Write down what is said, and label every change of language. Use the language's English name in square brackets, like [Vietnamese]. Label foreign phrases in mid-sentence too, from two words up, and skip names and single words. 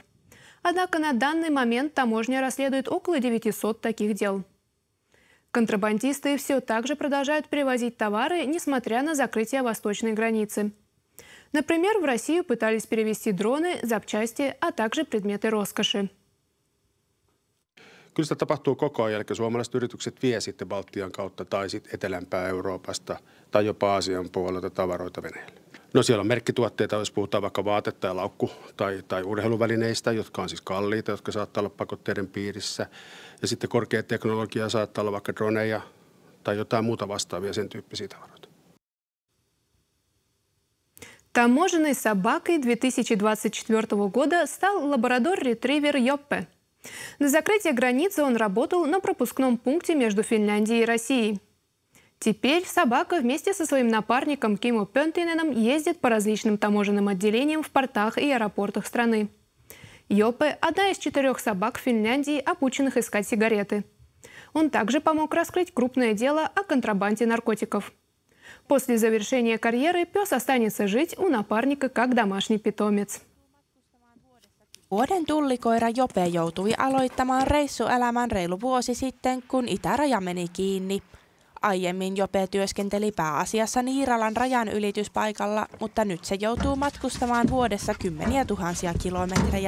[Russian] Однако на данный момент таможня расследует около 900 таких дел. Контрабандисты все так же продолжают перевозить товары, несмотря на закрытие восточной границы. Например, в Россию пытались перевезти дроны, запчасти, а также предметы роскоши. [Finnish] Kyllä sitä tapahtuu koko ajan, eli suomalaiset yritykset vie sitten Baltian kautta tai sitten etelämpää Euroopasta tai jopa Aasian puolelta tavaroita Venäjälle. No siellä on merkkituotteita, jos puhutaan vaikka vaatetta ja laukku- tai urheiluvälineistä, jotka on siis kalliita, jotka saattaa olla pakotteiden piirissä. Ja sitten korkea teknologia saattaa olla vaikka droneja tai jotain muuta vastaavia sen tyyppisiä tavaroita. [Russian] Таможенной собакой 2024 года стал лабрадор-ретривер Йоппе. До закрытия границы он работал на пропускном пункте между Финляндией и Россией. Теперь собака вместе со своим напарником Кимо Пентиненом ездит по различным таможенным отделениям в портах и аэропортах страны. Йоппе – одна из 4 собак в Финляндии, обученных искать сигареты. Он также помог раскрыть крупное дело о контрабанде наркотиков. После завершения карьеры пес останется жить у напарника как домашний питомец. [Finnish] Vuoden tullikoira Jope joutui aloittamaan reissuelämän reilu vuosi sitten, kun itäraja meni kiinni. Aiemmin Jope työskenteli pääasiassa Niiralan rajan ylityspaikalla, mutta nyt se joutuu matkustamaan vuodessa kymmeniä tuhansia kilometrejä.